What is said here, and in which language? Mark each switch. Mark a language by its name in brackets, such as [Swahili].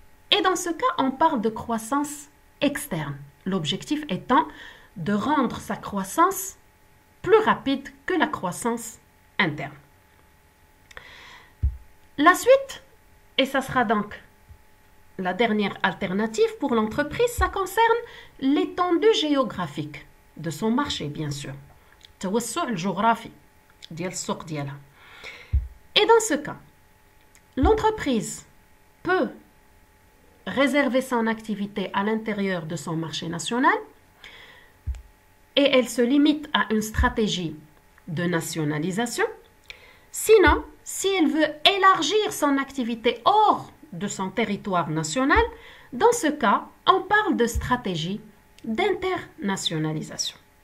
[French] Et dans ce cas, on parle de croissance externe, l'objectif étant de rendre sa croissance plus rapide que la croissance interne. La suite, et ça sera donc la dernière alternative pour l'entreprise, ça concerne l'étendue géographique de son marché, bien sûr. [Arabic] التوسع الجغرافي ديال السوق ديالها. [French] Et dans ce cas, l'entreprise peut réserver son activité à l'intérieur de son marché national et elle se limite à une stratégie de nationalisation. Sinon, si elle veut élargir son activité hors de son territoire national, dans ce cas, on parle de stratégie d'internationalisation.